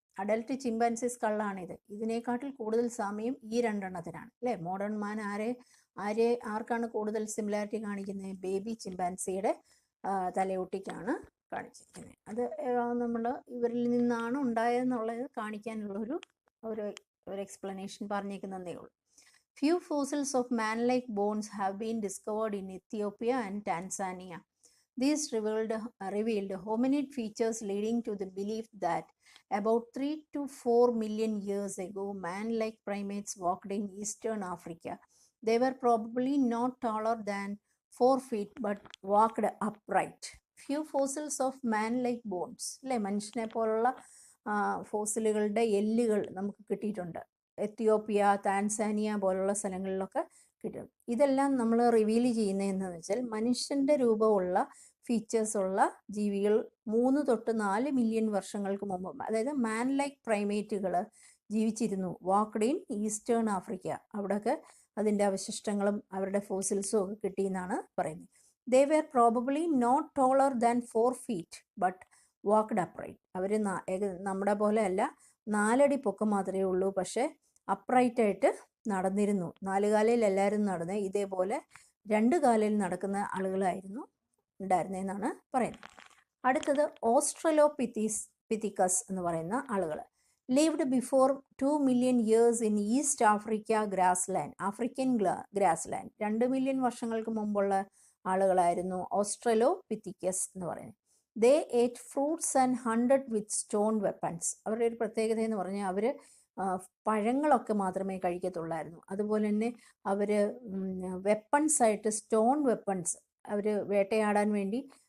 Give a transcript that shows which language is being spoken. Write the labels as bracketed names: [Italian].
[Malayalam] Adult chimpanzee സ്കളാണിത്. ഇതിനേക്കാട്ടിൽ കൂടുതൽ സാമ്യം ഈ രണ്ടെണ്ണത്തിനാണ് അല്ലേ. മോഡേൺ മാൻ ആർക്കാണ് കൂടുതൽ സിമിലാരിറ്റി കാണിക്കുന്നത്? ബേബി ചിമ്പാൻസിയുടെ തലയോട്ടിക്കാണ് കാണിച്ചിരിക്കുന്നത്. അത് നമ്മൾ ഇവരിൽ നിന്നാണ് ഉണ്ടായതെന്നുള്ളത് കാണിക്കാനുള്ള ഒരു എക്സ്പ്ലനേഷൻ പറഞ്ഞേക്കുന്നതേ ഉള്ളൂ. [English] Few fossils of man-like bones have been discovered in Ethiopia and Tanzania. These revealed hominid features leading to the belief that about 3 to 4 million years ago, man-like primates walked in eastern Africa. They were probably not taller than 4 feet but walked upright. Few fossils of man-like bones. [Malayalam] അല്ലേ, മനുഷ്യനെ പോലുള്ള ഫോസിലുകളുടെ എല്ലുകൾ നമുക്ക് കിട്ടിയിട്ടുണ്ട്. Ethiopia, Tanzania പോലുള്ള സ്ഥലങ്ങളിലൊക്കെ കിട്ടും. ഇതെല്ലാം നമ്മൾ റിവീൽ ചെയ്യുന്നതെന്ന് വെച്ചാൽ മനുഷ്യൻ്റെ രൂപമുള്ള ഫീച്ചേഴ്സ് ഉള്ള ജീവികൾ 3 തൊട്ട് 4 മില്യൺ വർഷങ്ങൾക്ക് മുമ്പ്, അതായത് മാൻ ലൈക്ക് പ്രൈമേറ്റുകൾ ജീവിച്ചിരുന്നു. [English] Walked in eastern Africa. [Malayalam] അവിടെയൊക്കെ അതിൻ്റെ അവശിഷ്ടങ്ങളും അവരുടെ ഫോസിൽസും ഒക്കെ കിട്ടിയെന്നാണ് പറയുന്നത്. [English] They were probably not taller than 4 feet but walked upright. [Malayalam] അവർ നമ്മുടെ പോലെ അല്ല, 4 അടി പൊക്കം മാത്രമേ ഉള്ളൂ, പക്ഷേ അപ്രൈറ്റായിട്ട് നടന്നിരുന്നു. 4 കാലിൽ എല്ലാവരും നടന്ന് ഇതേപോലെ 2 കാലിൽ നടക്കുന്ന ആളുകളായിരുന്നു ഉണ്ടായിരുന്നതെന്നാണ് പറയുന്നത്. അടുത്തത് ഓസ്ട്രലോപിത്തിക്കസ് എന്ന് പറയുന്ന ആളുകൾ. [English] lived before 2 million years in East Africa grassland, African grassland. [Malayalam] 2 million വർഷങ്ങൾക്ക് മുമ്പുള്ള ആളുകളായിരുന്നു ഓസ്ട്രലോപിത്തിക്കസ് എന്ന് പറയുന്നത്. [English] They ate fruits and hunted with stone weapons. [Malayalam] അവരുടെ ഒരു പ്രത്യേകത എന്ന് പറഞ്ഞാൽ അവർ പഴങ്ങളൊക്കെ മാത്രമേ കഴിക്കത്തുള്ളായിരുന്നു. അതുപോലെ തന്നെ അവർ വെപ്പൺസായിട്ട് സ്റ്റോൺ വെപ്പൺസ്, അവർ വേട്ടയാടാൻ വേണ്ടി